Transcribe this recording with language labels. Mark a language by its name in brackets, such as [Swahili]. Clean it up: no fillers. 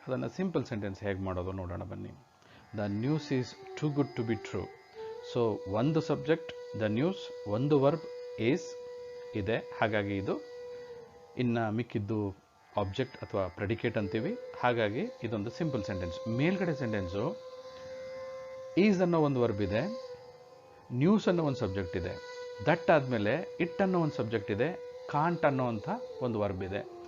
[Kannada] ಅದನ್ನು simple sentence ಹೇಗೆ ಮಾಡೋದು ನೋಡೋಣ ಬನ್ನಿ. [English] The news is too good to be true. [Kannada] So ಒಂದು ಸಬ್ಜೆಕ್ಟ್ ದ ನ್ಯೂಸ್, ಒಂದು ವರ್ಬ್ ಈಸ್ ಇದೆ, ಹಾಗಾಗಿ ಇದು. ಇನ್ನು ಮಿಕ್ಕಿದ್ದು ಆಬ್ಜೆಕ್ಟ್ ಅಥವಾ ಪ್ರೆಡಿಕೇಟ್ ಅಂತೀವಿ, ಹಾಗಾಗಿ ಇದೊಂದು ಸಿಂಪಲ್ ಸೆಂಟೆನ್ಸ್. ಮೇಲ್ಗಡೆ ಸೆಂಟೆನ್ಸು ಈಸ್ ಅನ್ನೋ ಒಂದು ವರ್ಬ್ ಇದೆ, ನ್ಯೂಸ್ ಅನ್ನೋ ಒಂದು ಸಬ್ಜೆಕ್ಟ್ ಇದೆ, ದಟ್ ಆದಮೇಲೆ ಇಟ್ ಅನ್ನೋ ಒಂದು ಸಬ್ಜೆಕ್ಟ್ ಇದೆ, ಕಾಂಟ್ ಅನ್ನೋ ಅಂಥ ಒಂದು ವರ್ಬ್ ಇದೆ.